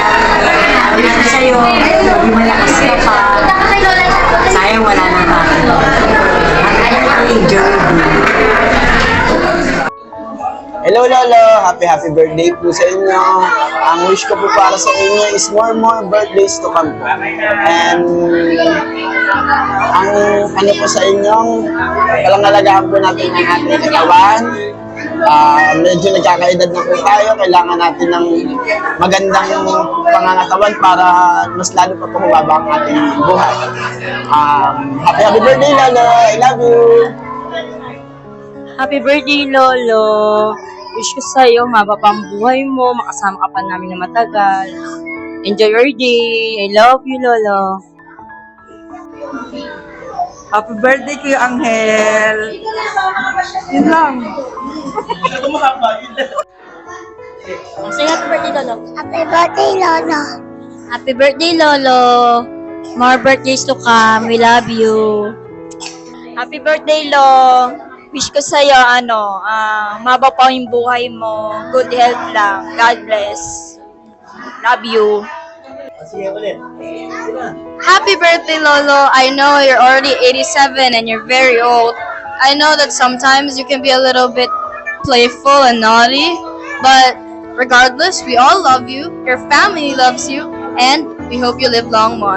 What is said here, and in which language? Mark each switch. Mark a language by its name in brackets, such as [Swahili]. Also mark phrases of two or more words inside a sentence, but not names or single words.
[Filipino] Ulit ko sa'yo. Hindi malakas ka pa. Sayang wala na tayo. Enjoy. [English] Hello Lolo! Happy birthday [Filipino] po sa inyo. Ang wish ko po para sa inyo is [English] more birthdays to come [Filipino] po. And ang ano po sa inyong palangalagahan po natin ang ating katawan. Medyo nagkakaedad na po tayo. Kailangan natin ng magandang pangangatawan para mas lalo pa po humaba ang ating buhay. [English] Happy birthday Lolo! I love you! Happy birthday, Lolo! [Filipino] Wish ko sa'yo, mababa ang buhay mo, makasama ka pa namin na matagal. [English] Enjoy your day! I love you, Lolo! Happy birthday, Kuya Angel! [Filipino] Yun lang. [English] Say happy birthday, Lolo. Happy birthday, Lolo. Happy birthday, Lolo. More birthdays to come. We love you. Happy birthday, Lo! [Filipino] Wish ko sa'yo, maba pa yung buhay mo. [English] Good health lang. God bless. Love you. Happy birthday, Lolo. I know you're already 87 and you're very old. I know that sometimes you can be a little bit playful and naughty, but regardless, we all love you, your family loves you, and we hope you live long more.